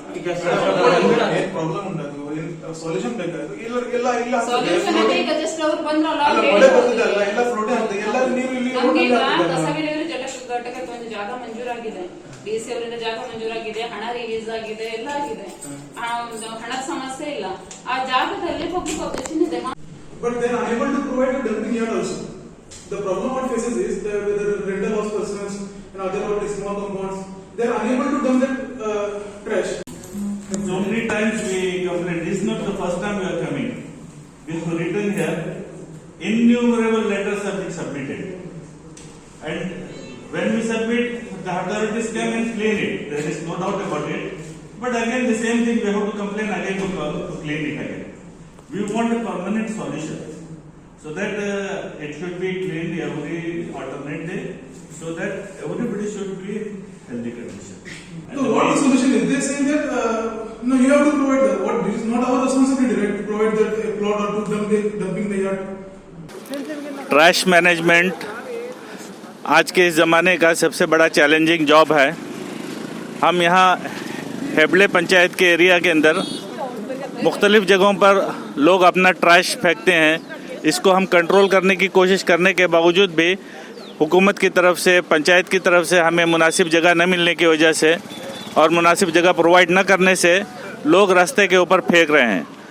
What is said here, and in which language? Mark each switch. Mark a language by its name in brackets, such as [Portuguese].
[Kannada] ಈಗ ಏನ್ ಪ್ರಾಬ್ಲಮ್ ಉಂಟು, ಸೊಲ್ಯೂಷನ್ ಬೇಕಾಯ್ತು. ಎಲ್ಲ ಇಲ್ಲ ಸೊಲ್ಯೂಷನ್ ಅಂದ್ರೆ ಈಗ ಜಸ್ಟ್ ಅವ್ರು ಬಂದ್ರಲ್ಲ, ಮಳೆ ಬರ್ತಿದಲ್ಲ, ಎಲ್ಲ ಫ್ಲೋಟೇ ಆಗ್ತದೆ, ಎಲ್ಲ ನೀರು ಇಲ್ಲಿ ಕಸವಿಡಿಯವರು ಘಟಕಕ್ಕೆ ಒಂದು ಜಾಗ ಮಂಜೂರಾಗಿದೆ, ಡಿಸಿ ಅವರಿಂದ ಜಾಗ ಮಂಜೂರಾಗಿದೆ, ಹಣ ರಿಲೀಸ್ ಆಗಿದೆ, ಎಲ್ಲ ಆಗಿದೆ. ಹಣದ ಸಮಸ್ಯೆ ಇಲ್ಲ. ಆ ಜಾಗದಲ್ಲಿ ಪಬ್ಲಿಕ್ ಆಬ್ಜೆಕ್ಷನ್ ಇದೆ. [English] But they are unable to provide a dumping yard also. The problem what faces is that with the rental house persons and other small compounds, they are unable to dump that trash. So many times we complain. This is not the first time we are coming. We have written here. Innumerable letters have been submitted, and when we submit, the authorities come and clean it. There is no doubt about it. But again, the same thing we have to complain again to clean it again. We want a permanent solution, so that it should be cleaned every alternate day, so that everybody should be in healthy condition. So what is the solution? Is they saying that no, you have to provide that. What this is not our responsibility, right? To provide that plot or to dumping the yard. [Hindi] Trash management आज के इस ज़माने का सबसे बड़ा challenging job है। हम यहाँ हेबले पंचायत के एरिया के अंदर मुख्तलिफ जगहों पर लोग अपना ट्रैश फेंकते हैं। इसको हम कंट्रोल करने की कोशिश करने के बावजूद भी हुकूमत की तरफ से, पंचायत की तरफ से हमें मुनासिब जगह न मिलने की वजह से और मुनासिब जगह प्रोवाइड न करने से लोग रास्ते के ऊपर फेंक रहे हैं।